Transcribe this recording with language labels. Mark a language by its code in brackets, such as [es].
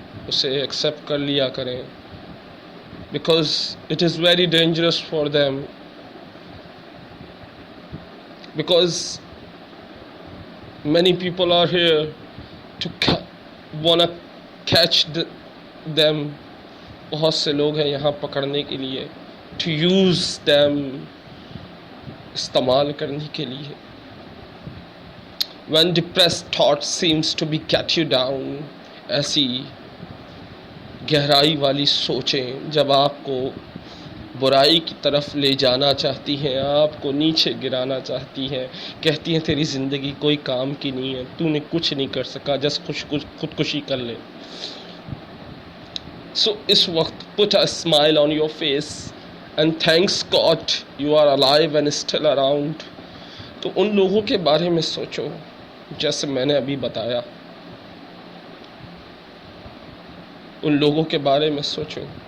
[ur] اسے ایکسیپٹ کر لیا کریں [en] because it is very dangerous for them, because many people are here to wanna catch them. [ur] بہت سے لوگ ہیں یہاں پکڑنے کے لیے, [en] to use them, [ur] استعمال کرنے کے لیے. [en] When depressed thought seems to be get you down, [ur] ایسی گہرائی والی سوچیں جب آپ کو برائی کی طرف لے جانا چاہتی ہیں, آپ کو نیچے گرانا چاہتی ہیں, کہتی ہیں تیری زندگی کوئی کام کی نہیں ہے, تو نے کچھ نہیں کر سکا, جس خودکشی کر لے. [en] So [ur] اس وقت [en] put a smile on your face and thanks God you are alive and still around. [ur] تو ان لوگوں کے بارے میں سوچو جیسے میں نے ابھی بتایا, ان لوگوں کے بارے میں سوچو.